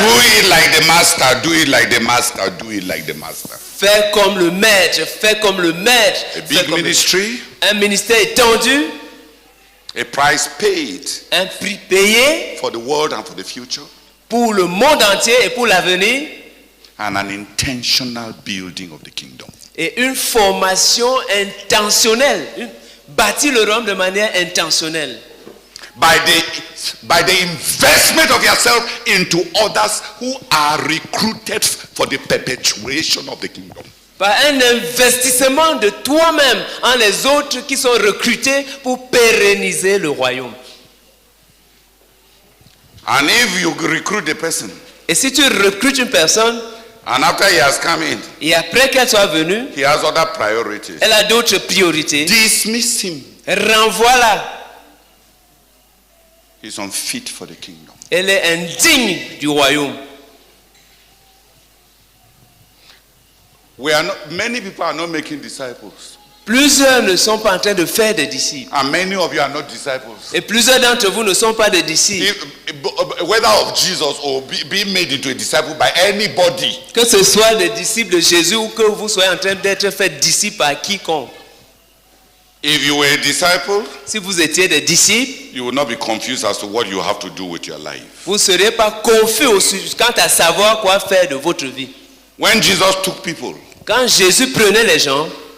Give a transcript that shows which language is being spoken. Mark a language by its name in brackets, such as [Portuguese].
[English] Do it like the master, do it like the master, do it like the master. [French] Fais comme le maître, fais comme le maître. [English] A big ministry. [French] Un ministère étendu. [English] A price paid. [French] Un prix payé. [English] For the world and for the future. [French] Pour le monde entier et pour l'avenir. [English] And an intentional building of the kingdom. [French] Et une formation intentionnelle. Bâtir le royaume de manière intentionnelle. [English] By the investment of yourself into others who are recruited for the perpetuation of the kingdom. [French] Par un investissement de toi-même en les autres qui sont recrutés pour pérenniser le royaume. [English] And if you recruit the person, [French] et si tu recrutes une personne, [English] and after he has come in, [French] et après qu'elle soit venue, [English] he has other priorities. [French] Elle a d'autres priorités. [English] Dismiss him. [French] Renvoie-la. [English] He's unfit for the kingdom. [French] Elle est indigne du royaume. [English] Many people are not making disciples. [French] Plusieurs ne sont pas en train de faire des disciples. [English] And many of you are not disciples. [French] Et plusieurs d'entre vous ne sont pas des disciples. [English] Whether of Jesus or being made into a disciple by anybody. [French] Que ce soit des disciples de Jésus ou que vous soyez en train d'être fait disciples par quiconque. [English] If you were a disciple, [French] si vous étiez des disciples, [English] you will not be confused as to what you have to do with your life. [French] Vous ne serez pas confus quant à savoir quoi faire de votre vie. [English] When Jesus took people, [French] quand Jésus prenait les gens,